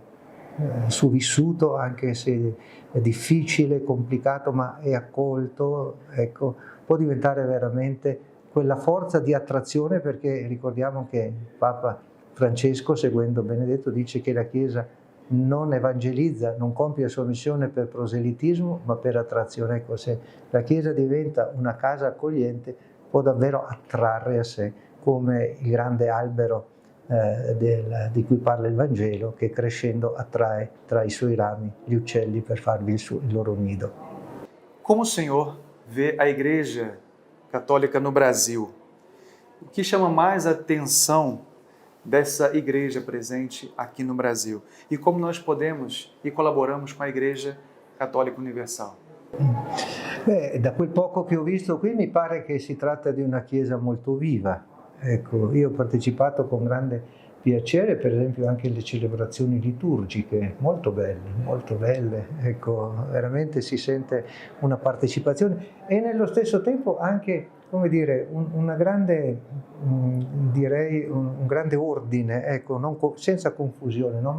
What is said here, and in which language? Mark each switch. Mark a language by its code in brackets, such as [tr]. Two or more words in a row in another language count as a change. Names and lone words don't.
[it] vissuto, anche se è difficile, complicato, ma è accolto, ecco, può diventare veramente quella forza di attrazione, perché ricordiamo che Papa Francesco, seguendo Benedetto, dice che la Chiesa non evangelizza, non compie la sua missione per proselitismo, ma per attrazione. Ecco, se la Chiesa diventa una casa accogliente, può davvero attrarre a sé, come il grande albero di cui parla il Vangelo, che crescendo attrae tra i suoi rami gli uccelli per farvi il loro nido. [pt] Como o Senhor vê a Igreja católica no Brasil. O que chama mais a atenção dessa igreja presente aqui no Brasil? E como nós podemos e colaboramos com a Igreja Católica Universal? [it] Da quel poco che ho visto qui mi pare che si tratta di una chiesa molto viva. Ecco, io ho partecipato con grande piacere, per esempio, anche alle celebrazioni liturgiche, molto belle, ecco, veramente si sente una partecipazione e nello stesso tempo anche, come dire, un grande ordine, ecco, senza confusione, no?